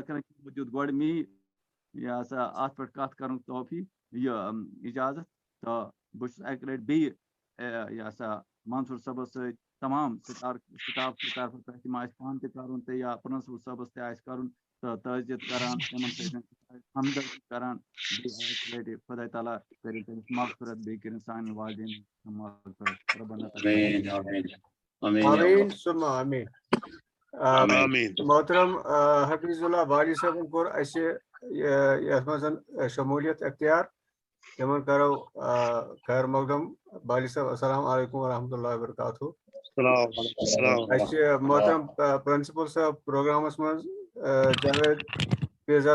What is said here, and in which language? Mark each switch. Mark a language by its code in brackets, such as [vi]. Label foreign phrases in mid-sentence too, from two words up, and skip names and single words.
[ks] کران تِمو دیُت گۄڈٕ مے یہِ ہسا اتھ پٮ۪ٹھ کتھ کرنُک توفیٖق یہِ اجازت تہٕ بہٕ چھُس اکہِ لٹہِ بیٚیہِ یہِ ہسا منصور صٲبس سۭتۍ تمام سٹاف کہِ طرفہٕ پٮ۪ٹھ تِم آسہِ پانہٕ تہِ کرُن تہٕ یا پرنسپل صٲبس تہِ آسہِ کرُن تہٕ تعزیت کران تِمن سۭتۍ ہمدردی کران بیٚیہِ اکہِ لٹہِ خۄدا تعالیٰ کٔرِنۍ تٔمِس مغفرت بیٚیہِ کٔرِنۍ سانہِ والدین مغفرت ربنا [ar] آمین ثم آمین [ks] محترم حفیظ اللہ بالی صٲبن کوٚر اَسہِ یتھ منٛز شموٗلیت اختیار تِمن کرو خیر مقدم بالی صٲب [ar] السلام علیکم ورحمۃ اللہ وبرکاتہ [ks] اَسہِ چھِ محترم پرنسپل صٲب پروگرامس منٛز جاوید پیرزادہ